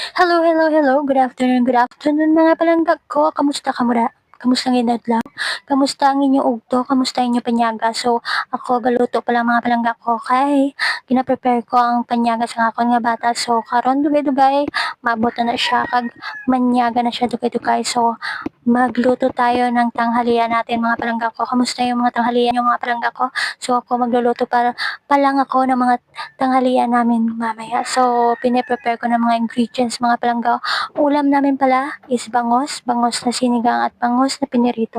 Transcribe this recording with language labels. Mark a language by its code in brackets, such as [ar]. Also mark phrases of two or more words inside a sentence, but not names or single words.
[en] Hello, hello, hello. Good afternoon [hil] mga palangga ko. Kamusta ka mura? Kamusta ang adlaw? Kamusta ang inyong ugto? Kamusta ang inyong panyaga? So, ako galuto pala mga palangga ko kay gina-prepare ko ang panyaga sa akon nga bata. So, karon dugay-dugay, maabot na siya kag manyaga na siya dugay-dugay. [tl] So, magluto tayo ng tanghalian natin mga [hil] palangga ko. [tl] Kamusta yung mga tanghalian yung mga [hil] palangga ko? [tl] So, ako magluluto para palang ako ng mga tanghalian namin mamaya. So, pine-prepare ko ng mga ingredients mga palangga. Ulam namin pala is bangos na sinigang at bangos na pinirito.